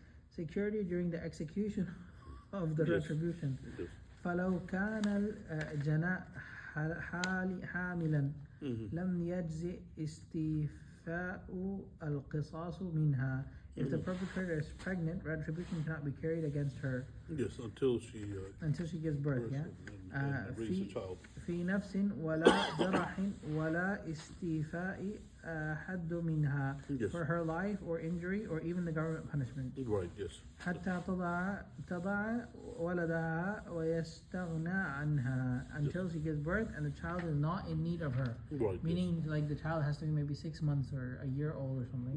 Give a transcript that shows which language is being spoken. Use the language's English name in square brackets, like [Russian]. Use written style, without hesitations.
[English] Security during the execution of the retribution. [Arabic] فلو كان الجناء حاملا لم يجزئ استيفاء القصاص منها. [English] If the perpetrator is pregnant, retribution cannot be carried against her. Yes, until she gives birth. And raise a child. [Arabic] في نفس ولا جرح ولا استيفاء حد منها. [English] For her life or injury or even the government punishment. Right. Yes. [Arabic] حتى تضع ولدها ويستغنى عنها, [English] until she gives birth and the child is not in need of her. Right. Meaning, like the child has to be maybe 6 months or a year old or something.